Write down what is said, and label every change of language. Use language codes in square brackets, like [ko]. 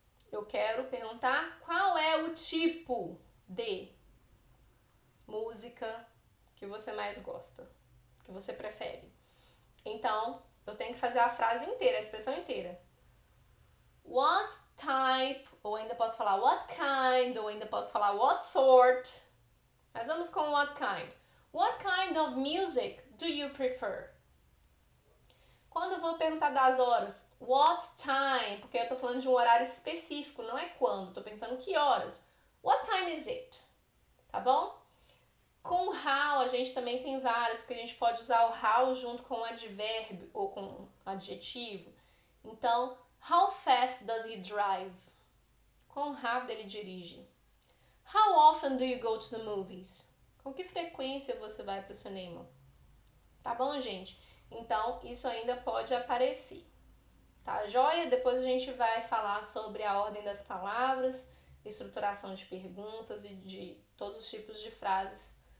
[pt] Eu quero perguntar qual é o tipo de música que você mais gosta, que você prefere. Então, eu tenho que fazer a frase inteira, a expressão inteira. What type, ou ainda posso falar what kind, ou ainda posso falar what sort. Mas vamos com what kind. [en] What kind of music do you prefer? [pt] Quando eu vou perguntar das horas, what time, porque eu tô falando de um horário específico, não é quando, tô perguntando que horas. [en] What time is it? [pt] Tá bom? Com how a gente também tem vários, porque a gente pode usar o how junto com o advérbio ou com o adjetivo. Então, [en] how fast does he drive? [pt] Quão rápido ele dirige? [en] How often do you go to the movies? [pt] Com que frequência você vai para o cinema? Tá bom, gente? Então, isso ainda pode aparecer. Tá joia? Depois a gente vai falar sobre a ordem das palavras, estruturação de perguntas e de todos os tipos de frases.